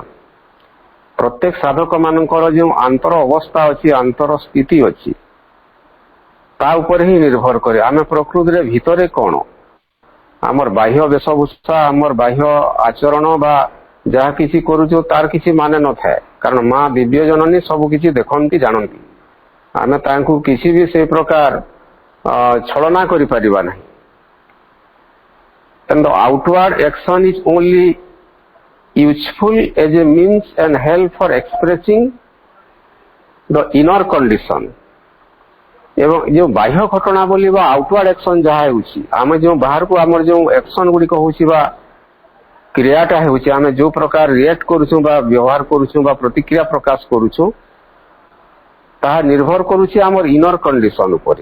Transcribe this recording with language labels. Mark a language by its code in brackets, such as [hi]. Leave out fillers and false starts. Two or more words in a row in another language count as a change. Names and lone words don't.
[or] ପ୍ରତ୍ୟେକ ସାଧକ ମାନଙ୍କର ଯେଉଁ ଆନ୍ତର ଅବସ୍ଥା ଅଛି, ଆନ୍ତର ସ୍ଥିତି ଅଛି, ତା ଉପରେ ହିଁ ନିର୍ଭର କରେ ଆମେ ପ୍ରକୃତିରେ ଭିତରେ କ'ଣ, ଆମର ବାହ୍ୟ ବେଶଭୂଷା, ଆମର ବାହ୍ୟ ଆଚରଣ ବା ଯାହା କିଛି କରୁଛୁ ତାର କିଛି ମାନେ ନଥାଏ। କାରଣ ମା ଦିବ୍ୟ ଜନନୀ ସବୁ କିଛି ଦେଖନ୍ତି, ଜାଣନ୍ତି। ଆମେ ତାଙ୍କୁ କିଛି ବି ସେ ପ୍ରକାର ଛଳନା କରିପାରିବା ନାହିଁ। [en] And the outward action is only useful as a means and help for expressing the inner condition। [or] ଏବଂ ଯେଉଁ ବାହ୍ୟ ଘଟଣା ବୋଲି ବା [en] outward action [or] ଯାହା ହେଉଛି, ଆମେ ଯେଉଁ ବାହାରକୁ ଆମର ଯେଉଁ ଆକ୍ସନ ଗୁଡ଼ିକ ହେଉଛି ବା କ୍ରିୟାଟା ହେଉଛି, ଆମେ ଯେଉଁ ପ୍ରକାର ରିଆକ୍ଟ କରୁଛୁ ବା ବ୍ୟବହାର କରୁଛୁ ବା ପ୍ରତିକ୍ରିୟା ପ୍ରକାଶ କରୁଛୁ, ତାହା ନିର୍ଭର କରୁଛି ଆମର [en] inner condition [or] ଉପରେ।